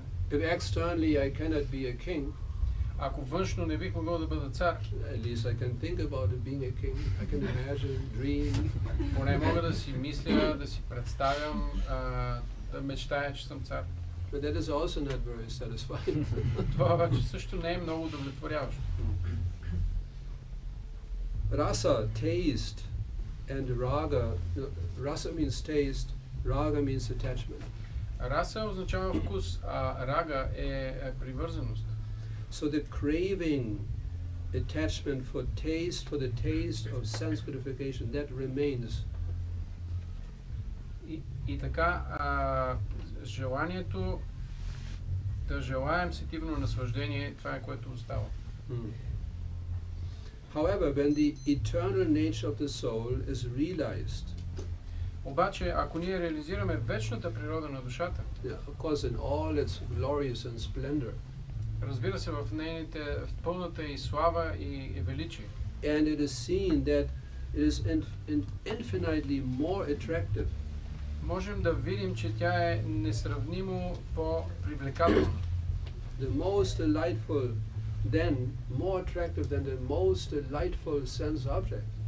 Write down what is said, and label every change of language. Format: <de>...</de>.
<en>If externally I cannot be a king,</en> <bg>Ако външно не бих могъл да бъда цар,</bg> <en>at least I can think about it being a king. I can imagine, dream.</en> <bg>поне мога да си мисля, да си представям, да мечтая, че съм цар.</bg> <en>But that is also not very satisfying.</en> <bg>Това обаче също не е много удовлетворяващо.</bg> <en>Rasa, taste, and raga. Rasa means taste, raga means attachment.</en> <bg>Раса означава вкус, а рага е привързаност.</bg> <en>So the craving, attachment for the taste of sense gratification, that remains.</en> <bg>И така, желанието да желаем сетивно наслаждение, това е което остава.</bg> <en>However, when the eternal nature of the soul is realized,</en> <bg>Обаче, ако ние реализираме вечната природа на душата,</bg> <en>of course in all its glorious and splendor,</en> <bg>разбира се, в пълната и слава и величие,</bg> <en>and it is seen that it is infinitely more attractive,</en> <bg>можем да видим, че тя е несравнимо по-привлекателна.</bg> <en>the most delightful, then more attractive than the most delightful sense object.</en>